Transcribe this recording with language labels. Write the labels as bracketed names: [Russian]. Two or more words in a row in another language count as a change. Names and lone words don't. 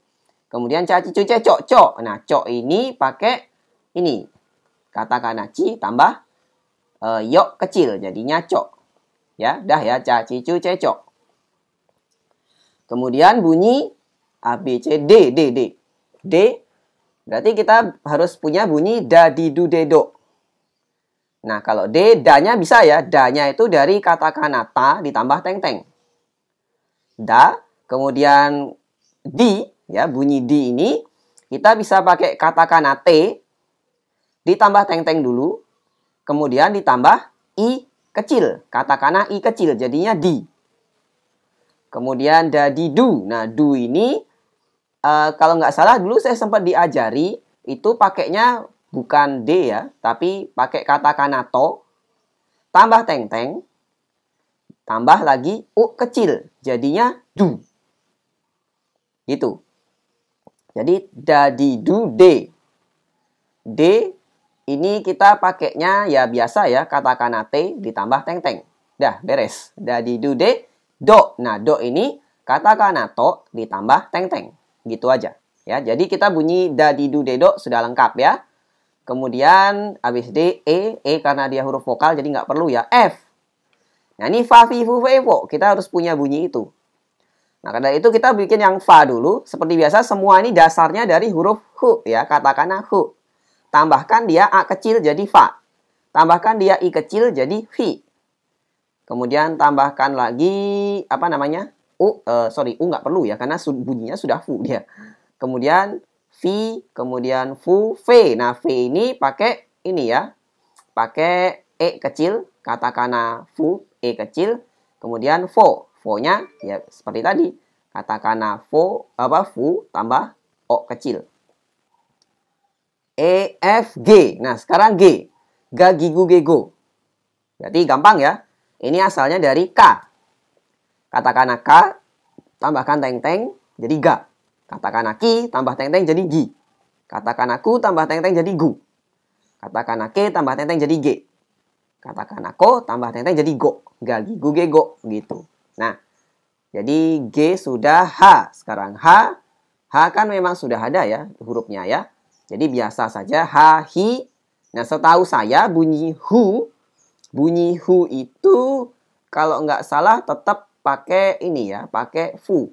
[Indonesian] Kemudian caci cu c cok cok. Nah, cok ini pakai ini katakana ci tambah yok kecil. Jadinya cok. Ya, dah ya, caci cu c cok. Kemudian bunyi A, B, C, D, D, D. D, berarti kita harus punya bunyi da, di, du, de, do. Nah, kalau D, da-nya bisa ya. Da-nya itu dari katakana ta ditambah teng-teng. Da, kemudian di, ya, bunyi di ini, kita bisa pakai katakana T, ditambah teng-teng dulu, kemudian ditambah I kecil. Katakana I kecil, jadinya di. Kemudian dadi du. Nah, du ini kalau nggak salah dulu saya sempat diajari itu pakainya bukan D ya, tapi pakai katakana to, tambah teng-teng, tambah lagi U kecil, jadinya du. Gitu. Jadi dadi du D. D ini kita pakainya ya biasa ya, katakana T ditambah teng-teng. Dah, beres. Dadi du D, do. Nah, do ini katakana to ditambah teng-teng. Gitu aja. Ya, jadi kita bunyi dadi du de do sudah lengkap ya. Kemudian habis D, E karena dia huruf vokal jadi nggak perlu ya. F. Nah, ini fa, fi, fu, fe, fo. Kita harus punya bunyi itu. Nah, karena itu kita bikin yang fa dulu. Seperti biasa, semua ini dasarnya dari huruf hu ya. Katakana hu. Tambahkan dia A kecil jadi fa. Tambahkan dia I kecil jadi fi. Kemudian tambahkan lagi, apa namanya? U nggak perlu ya, karena bunyinya sudah fu dia. Kemudian fi, kemudian fu, fe. Nah, fe ini pakai ini ya. Pakai E kecil, katakana fu, E kecil. Kemudian fo. Fo-nya ya seperti tadi. Katakana fu tambah O kecil. E, F, G. Nah, sekarang G. Ga, gigu, gego. Berarti gampang ya. Ini asalnya dari K. Katakana K, tambahkan teng-teng, jadi ga. Katakana ki, tambah teng-teng, jadi gi. Katakana ku, tambah teng-teng, jadi gu. Katakana ke, tambah teng-teng, jadi ge. Katakana ko, tambah teng-teng, jadi go. Ga, gi, gu, ge, go. Gitu. Nah, jadi G sudah H. Sekarang H. H kan memang sudah ada ya hurufnya ya. Jadi biasa saja H, hi. Nah, setahu saya bunyi hu. Bunyi hu itu kalau nggak salah tetap pakai ini ya, pakai fu.